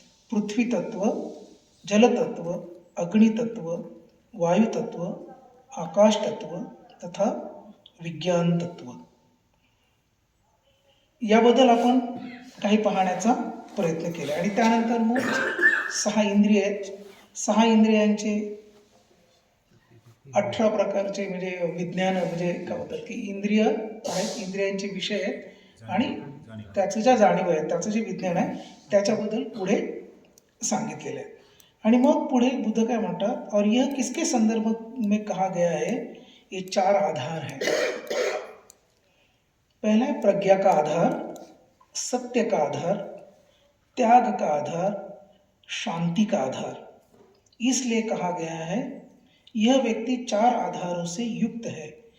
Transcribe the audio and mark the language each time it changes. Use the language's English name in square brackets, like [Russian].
[Hindi] पृथ्वी तत्व, जल तत्व, अग्नि तत्व, वायु तत्व, आकाश तत्व तथा विज्ञान तत्व. [Marathi] याबद्दल आपण काही पाहण्याचा प्रयत्न केला आणि त्यानंतर मग 6 इंद्रियांचे 18 प्रकारचे म्हणजे विज्ञान म्हणजे काय होतात की इंद्रिय आहेत, इंद्रियांचे विषय आहेत आणि त्याचं ज्या जाणीव आहे त्याचं जे विज्ञान आहे त्याच्याबद्दल पुढे सांगितलेलं आहे. आणि मग पुढे बुद्ध काय म्हणतात? [Hindi] और यह किसके संदर्भ में कहा गया है? ये 4 आधार हैं. पहला है प्रज्ञा का आधार, सत्य का आधार, त्याग का आधार, शांति का आधार. इसलिए कहा गया है यह व्यक्ति 4 आधारों से युक्त है.